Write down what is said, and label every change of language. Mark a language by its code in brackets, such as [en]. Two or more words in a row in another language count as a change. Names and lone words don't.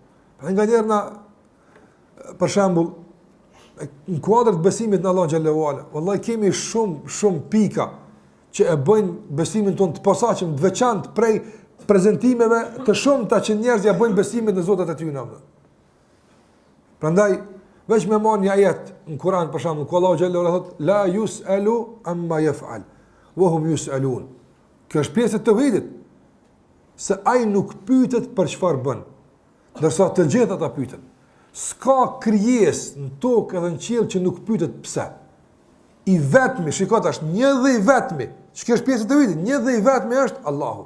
[sq] Nganjëherë na, për shembull, në kuadër të besimit në Allah [ar] جل وعلا, [sq] wallahi kemi shumë pika që e bëjnë besimin tonë të posaçëm, të veçantë prej prezantimeve të shumta që njerëzit ja bëjnë besimin në Zotin e tyre në Allah. Prandaj veç me marr një ajet në Kur'an për shembull, ku Allahu [ar] جل وعلا [sq] thotë [ar] لا يسأل عما يفعل وهم يسألون. [sq] Kjo është pjesë e tauhidit, se ai nuk pyetet për çfarë bën, ndërsa të gjithë ata pyeten. S'ka krijesë në tokë edhe në qiell që nuk pyetet pse. I vetmi, shikoj tash, një dhe i vetmi, ç'ka është pjesë e tauhidit, një dhe i vetmi është Allahu.